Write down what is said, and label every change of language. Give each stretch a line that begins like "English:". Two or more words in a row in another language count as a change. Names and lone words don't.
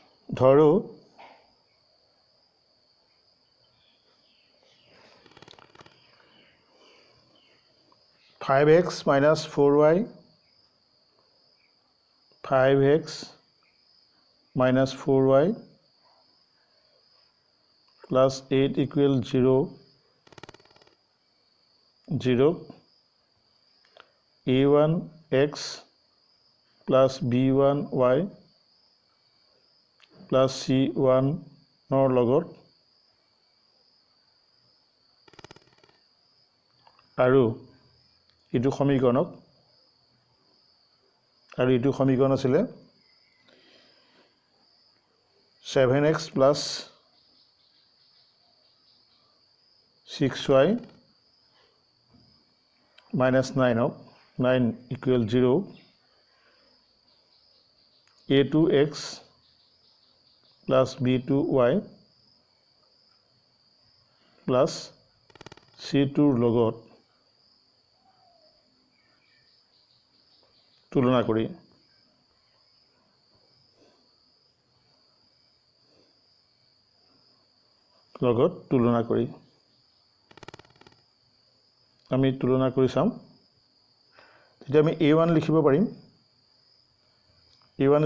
English: ধৰো 5x minus 4y 5x minus 4y plus 8 equal 0 0 a1x plus b1y plus c1
Assamese: nor লগত আৰু ইটো সমীকৰণক আৰু ইটো সমীকৰণ আছিল
English: 7x plus 6y minus 9 equal 0 a2x plus b2y plus c2 লগত
Assamese: তুলনা কৰি আমি তুলনা কৰি চাম তেতিয়া আমি a1 লিখিব পাৰিম a1